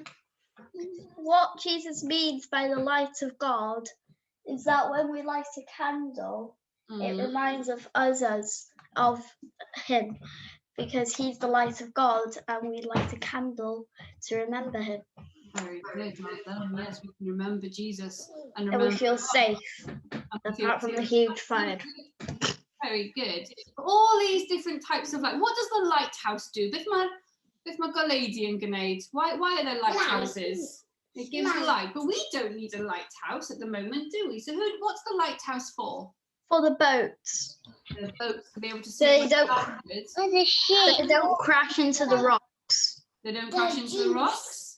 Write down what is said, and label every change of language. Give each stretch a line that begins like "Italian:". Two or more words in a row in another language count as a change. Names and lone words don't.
English: What Jesus means by the light of God is that when we light a candle, it reminds of of him, because he's the light of God, and we light a candle to remember him. Very good. Well done. Yes, we can remember Jesus and And we feel safe, apart from the huge fire. Very good. All these different types of light. What does the lighthouse do?
Welsh: Beth ma goleuni'r yn gwneud.
English: Why are there lighthouses? It gives light, but we don't need a lighthouse at the moment, do we? So what's the lighthouse for? For the boats, The boats to be able to so see. they don't, Or the ship. so they don't crash into the rocks. They don't crash into the rocks.